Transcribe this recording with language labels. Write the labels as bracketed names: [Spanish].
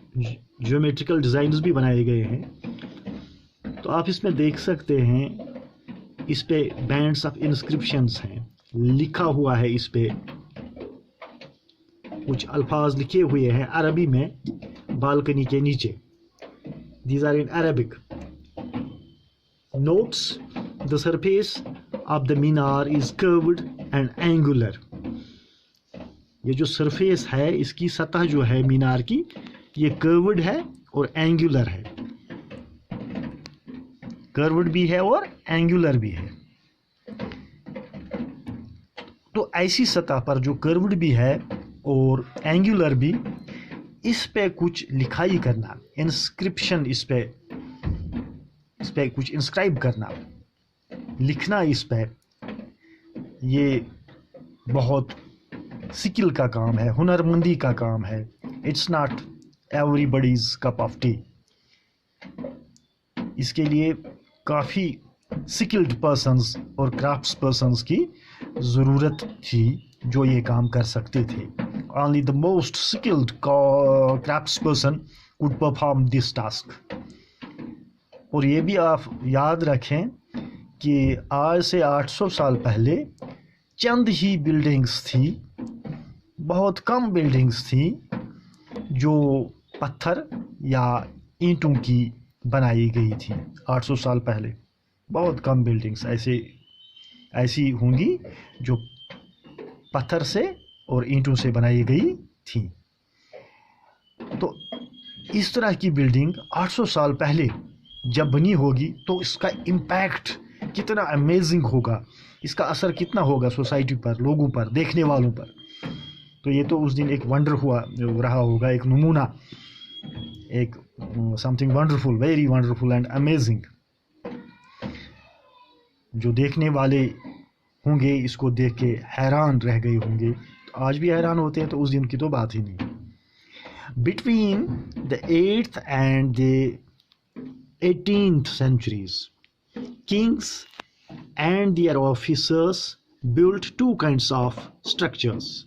[Hindi] Geometrical designs भी बनाए गए हैं। तो आप इसमें देख सकते हैं, इस पे बैंड्स ऑफ इंस्क्रिप्शंस हैं, लिखा हुआ है, इस पे कुछ अल्फाज लिखे हुए हैं अरबी में बालकनी के नीचे। [English] These are in Arabic. Notes: the surface of the minar is curved and angular. [Hindi] ये जो सरफेस है, इसकी सतह जो है मीनार की, ये कर्व्ड है और एंगुलर है। कर्व्ड भी है और एंगुलर भी है। तो ऐसी सतह पर जो कर्व्ड भी है और एंगुलर भी, इस पे कुछ लिखाई करना, इंस्क्रिप्शन, इस पे कुछ इंस्क्राइब करना, लिखना इस पे, ये बहुत स्किल का काम है, हुनरमंदी का काम है। [English] It's not everybody's cup of tea. [Hindi] इसके लिए काफ़ी स्किल्ड पर्सन्स और क्राफ्ट्स पर्सन्स की ज़रूरत थी जो ये काम कर सकते थे। [English] Only the most skilled craftsperson could perform this task. [Hindi] और ये भी आप याद रखें कि आज से 800 साल पहले चंद ही बिल्डिंग्स थी, बहुत कम बिल्डिंग्स थी जो पत्थर या ईंटों की बनाई गई थी। 800 साल पहले बहुत कम बिल्डिंग्स ऐसी होंगी जो पत्थर से और ईंटों से बनाई गई थी। तो इस तरह की बिल्डिंग 800 साल पहले जब बनी होगी तो इसका इम्पैक्ट कितना अमेजिंग होगा, इसका असर कितना होगा सोसाइटी पर, लोगों पर, देखने वालों पर। तो ये तो उस दिन एक वंडर रहा होगा, एक नमूना, एक [English] Something wonderful, very wonderful and amazing. [Hindi] जो देखने वाले होंगे इसको देख के हैरान रह गए होंगे। तो आज भी हैरान होते हैं, तो उस दिन की तो बात ही नहीं। [English] Between the 8th and the 18th centuries, kings and their officers built two kinds of structures.